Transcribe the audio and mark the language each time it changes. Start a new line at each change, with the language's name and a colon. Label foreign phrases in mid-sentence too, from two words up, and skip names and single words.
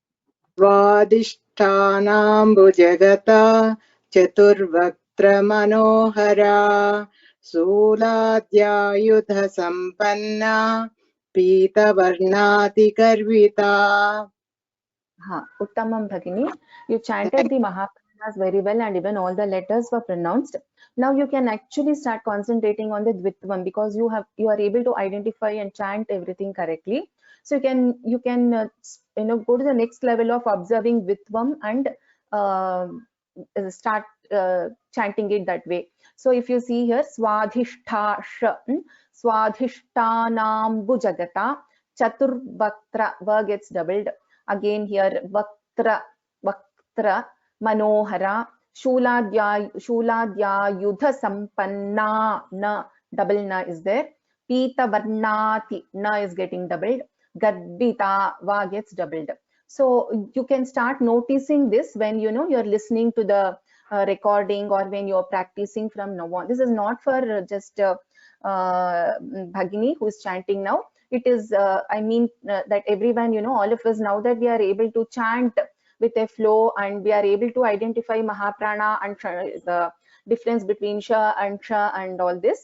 Sanskrit: स्वाधिष्ठानाम्बुजगत चतुर्वक्त्र मनोहर शूलाद्यायुध सम्पन्न पीतवर्णाति कर्विता. उत्तमम् भगिनि.
English: You chanted the Mahapranas very well, and even all the letters were pronounced. Now you can actually start concentrating on the Dvitvam, because you are able to identify and chant everything correctly. So you can go to the next level of observing Dvitvam and start chanting it that way. So if you see here,
Sanskrit: स्वाधिष्ठ स्वाधिष्ठानम् बुजगत चतुर्वक्त्र,
English: va gets doubled. Again here
Sanskrit: वक्त्र, वक्त्र, मनोहर, शूलाद्य युध सम्पन्न,
English: na, double na is there.
Sanskrit: पीत वर्णाति,
English: na is getting doubled. Garbita, va gets doubled. So you can start noticing this when you're listening to the recording or when you're practicing from now on. This is not for just Bhagini who is chanting now. It is, I mean, that everyone, all of us, now that we are able to chant with a flow and we are able to identify Mahaprana and the difference between Sha and all this.